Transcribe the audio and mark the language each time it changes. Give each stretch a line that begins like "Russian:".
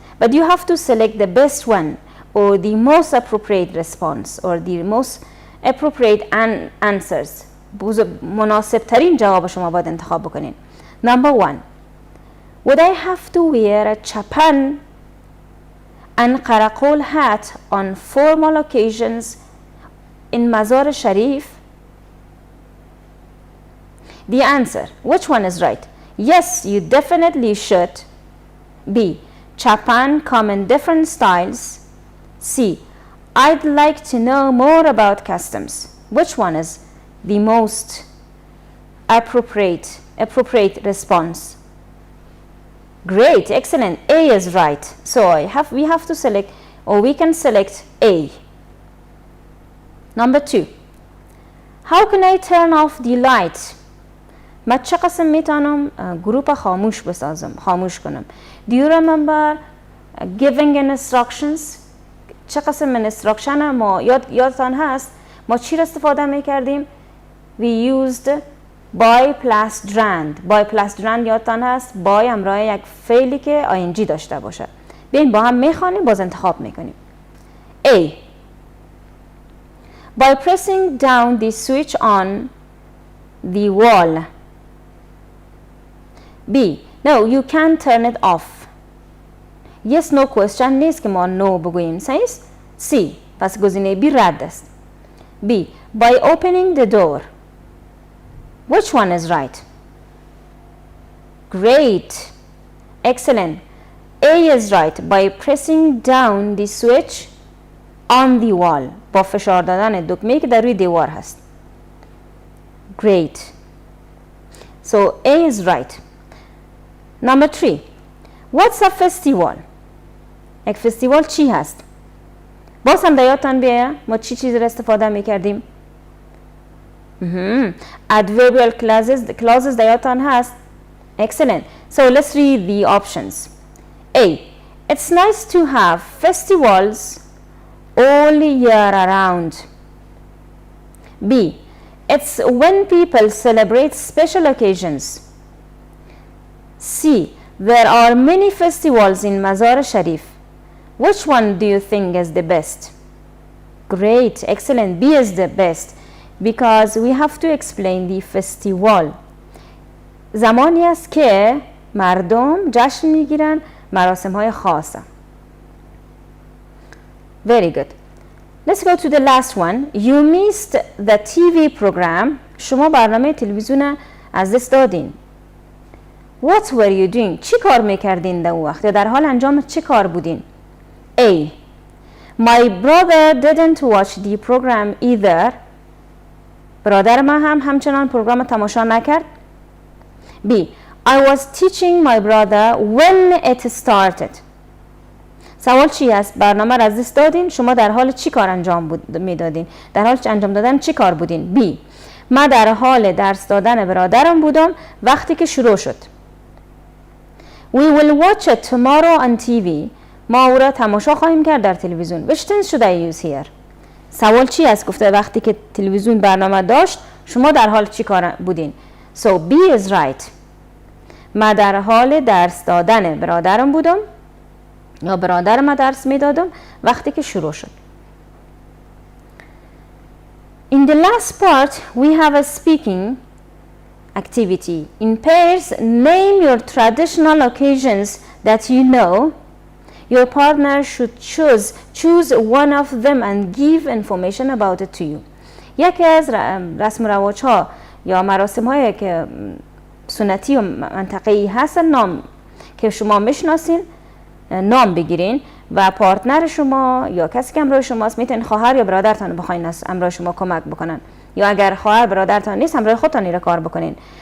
English: But you have to select the best one or the most appropriate response or the most appropriate answers.
Persian: مناسب ترین جواب شما باید انتخاب بکنین.
English: Number 1. Would I have to wear a chapan and karakol hat on formal occasions in Mazar Sharif? The answer, which one is right? Yes, you definitely should. B. Chapan come in different styles. C. I'd like to know more about customs. Which one is the most appropriate response? Great, excellent. A is right. So we have to select, or we can select A. Number 2. How can I turn off the light?
Persian: من چه قسم میتونم گروپ خاموش بسازم، خاموش کنم.
English: Do you remember giving instructions?
Persian: چه قسم من instruction ما یادتان هست ما چی را استفاده میکردیم؟
English: We used by plus drand.
Persian: by plus drand یادتان هست by همراه یک فعلی که ing داشته باشه. بیاین با هم میخوانیم باز انتخاب میکنیم.
English: A. By pressing down the switch on the wall. B. No, you can't turn it off. Yes, no question
Persian: نیست که ما no بگوییم. صحیح؟ C. پس گزینه B رد است. B.
English: By opening the door. Which one is right? Great. Excellent. A is right. By pressing down the switch on the wall.
Persian: با فشار دادن دکمه‌ای که در روی دیوار هست.
English: Great. So A is right. Number 3. What's a festival?
Persian: یک فستیوال چی هست؟ باز هم یادتان بیایه ما چی چیزی را استفاده میکردیم؟
English: Adverbial clauses
Persian: یادتان هست؟
English: Excellent. So let's read the options. A. It's nice to have festivals all year around. B. It's when people celebrate special occasions. C. There are many festivals in Mazar Sharif. Which one do you think is the best? Great, excellent. B is the best because we have to explain the festival.
Persian: زمانی است که مردم جشن میگیرن مراسم های خاصه.
English: Very good. Let's go to the last one. You missed the TV program.
Persian: شما برنامه تلویزیون از دست دادین.
English: What were you doing?
Persian: چی کار میکردین در وقت؟ در حال انجام چی کار بودین؟ A.
English: My brother didn't watch the program either.
Persian: برادر من هم همچنان پروگرام تماشا نکرد.
English: B. I was teaching my brother when it started.
Persian: سوال چی است؟ برنامه را از دست دادین؟ شما در حال چی کار انجام میدادین؟ در حال انجام دادن چی کار بودین؟ B. من در حال درس دادن برادرم بودم وقتی که شروع شد.
English: We will watch it tomorrow on TV.
Persian: ما او را تماشا خواهیم کرد در تلویزیون.
English: Which tense should I use here?
Persian: سوال چی است؟ گفته وقتی که تلویزیون برنامه داشت شما در حال چی کار بودین؟
English: So B is right.
Persian: من در حال درس دادن برادرم بودم یا برادرم درس میدادم وقتی که شروع شد.
English: In the last part we have a speaking activity. In pairs, name your traditional occasions that you know. Your partner should choose one of them and give information about it to you.
Persian: یکی از رسم و رواج ها یا مراسم هایی که سنتی و منطقه‌ای هستن نام که شما میشناسین نام بگیرین و پارتنر شما یا کسی که همراه شماست میتونین خواهر یا برادرتان بخواین همراه شما کمک بکنن یا اگر خواهر برادرتان نیست همراه خودتان این کار بکنین.